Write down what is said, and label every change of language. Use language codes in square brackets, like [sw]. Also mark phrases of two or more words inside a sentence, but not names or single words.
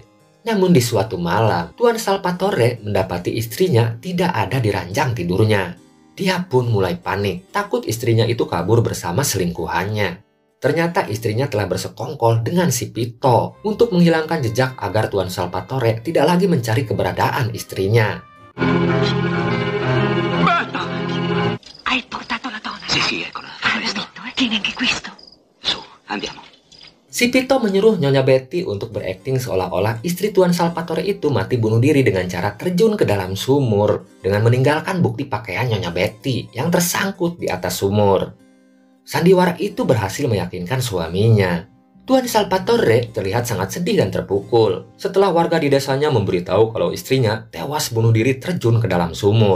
[id] Namun di suatu malam, Tuan Salvatore mendapati istrinya tidak ada di ranjang tidurnya. Dia pun mulai panik, takut istrinya itu kabur bersama selingkuhannya. Ternyata istrinya telah bersekongkol dengan si Pito untuk menghilangkan jejak agar Tuan Salvatore tidak lagi mencari keberadaan istrinya. [it] Hai portato la donna? Sì, eccola. Tieni anche questo. Su, andiamo. [id] Si Pito menyuruh Nyonya Betty untuk berakting seolah-olah istri Tuan Salvatore itu mati bunuh diri dengan cara terjun ke dalam sumur dengan meninggalkan bukti pakaian Nyonya Betty yang tersangkut di atas sumur. Sandiwara itu berhasil meyakinkan suaminya. Tuan Salvatore terlihat sangat sedih dan terpukul setelah warga di desanya memberitahu kalau istrinya tewas bunuh diri terjun ke dalam sumur.